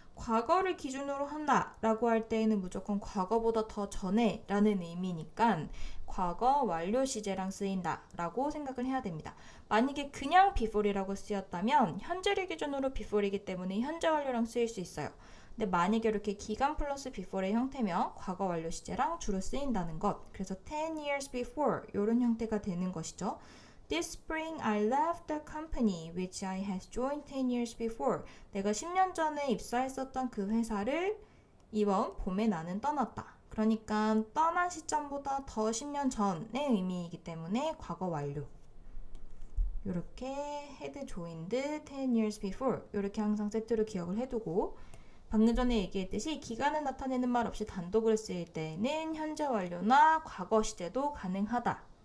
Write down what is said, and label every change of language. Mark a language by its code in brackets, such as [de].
[ko] 과거를 기준으로 한다 라고 할 때에는 무조건 과거보다 더 전에 라는 의미니까 과거 완료 시제랑 쓰인다 라고 생각을 해야 됩니다. 만약에 그냥 before이라고 쓰였다면 현재를 기준으로 before이기 때문에 현재 완료랑 쓰일 수 있어요. 근데 만약에 이렇게 기간 플러스 before의 형태면 과거 완료 시제랑 주로 쓰인다는 것. 그래서 [en] 10 years before [ko] 이런 형태가 되는 것이죠. [en] This spring I left the company which I had joined 10 years before. [ko] 내가 10년 전에 입사했었던 그 회사를 이번 봄에 나는 떠났다. 그러니까 떠난 시점보다 더 10년 전의 의미이기 때문에 과거 완료. 이렇게 [en] had joined 10 years before [ko] 이렇게 항상 세트로 기억을 해두고 방금 전에 얘기했듯이 기간을 나타내는 말 없이 단독으로 쓰일 때는 현재 완료나 과거 시제도 가능하다.